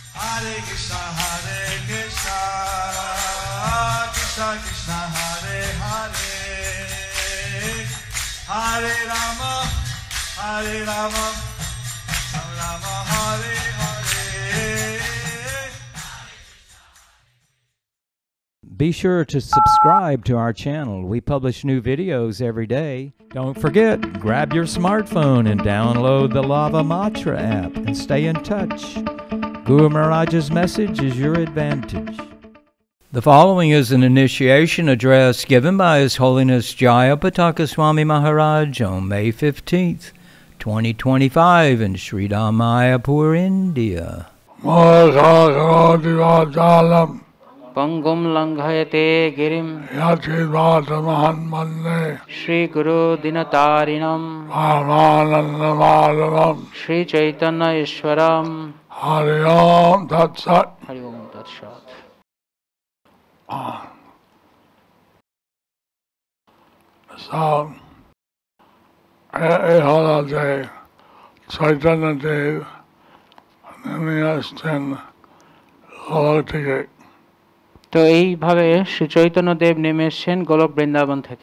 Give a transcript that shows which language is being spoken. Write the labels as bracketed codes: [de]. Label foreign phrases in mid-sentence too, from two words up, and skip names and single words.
[sa] Hare Krishna Krishna Krishna Hare Hare Hare Rama Rama Rama Hare Hare. [en] Be sure to subscribe to our channel. We publish new videos every day. Don't forget, grab your smartphone and download the Lava Matra app and stay in touch. Guru Maharaj's message is your advantage. The following is an initiation address given by His Holiness Jayapataka Swami Maharaj on May 15th, 2025 in Sri Mayapur, India. [sa] Pangum langhayate girim Shri Guru Dinatarinam Shri Chaitanya Ishwaram Hari Om Tat Sat. Hari Om Tat Sat. [bn] So, এই হলো যে চৈতন্য দেব নেমে আসছেন গোলক থেকে। তো এইভাবে শ্রী চৈতন্য দেব নেমে এসেছেন গোলক বৃন্দাবন থেকে।